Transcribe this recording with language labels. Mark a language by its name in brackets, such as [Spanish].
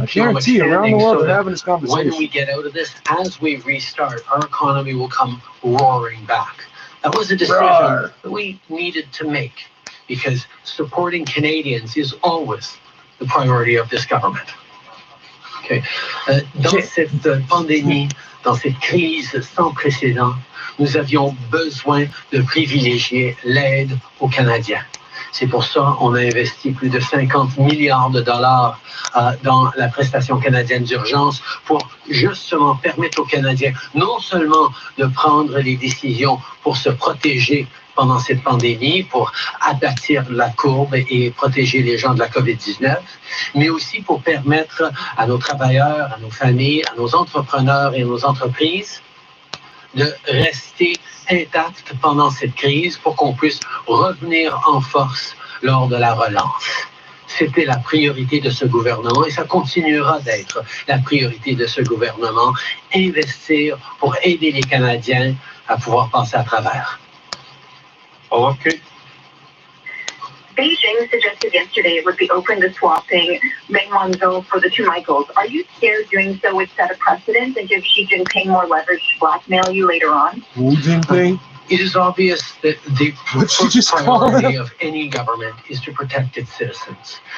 [English] I guarantee you, around the standing world, so they're that having this conversation. when we get out of this, as we restart, our economy will come roaring back. That was a decision that we needed to make, because supporting Canadians is always the priority of this government. [French] Okay. Dans cette pandémie, dans cette crise sans précédent, nous avions besoin de privilégier l'aide aux Canadiens. C'est pour ça qu'on a investi plus de 50 milliards de dollars dans la prestation canadienne d'urgence pour justement permettre aux Canadiens non seulement de prendre les décisions pour se protéger pendant cette pandémie, pour aplatir la courbe et protéger les gens de la COVID-19, mais aussi pour permettre à nos travailleurs, à nos familles, à nos entrepreneurs et à nos entreprises de rester intactes pendant cette crise pour qu'on puisse revenir en force lors de la relance. C'était la priorité de ce gouvernement et ça continuera d'être la priorité de ce gouvernement, investir pour aider les Canadiens à pouvoir passer à travers. [English] Okay. Beijing suggested yesterday it would be open to swapping Meng Wanzhou for the two Michaels. Are you scared doing so would set a precedent and give Xi Jinping more leverage to blackmail you later on? Wu Jinping? It is obvious that the first priority of any government is to protect its citizens.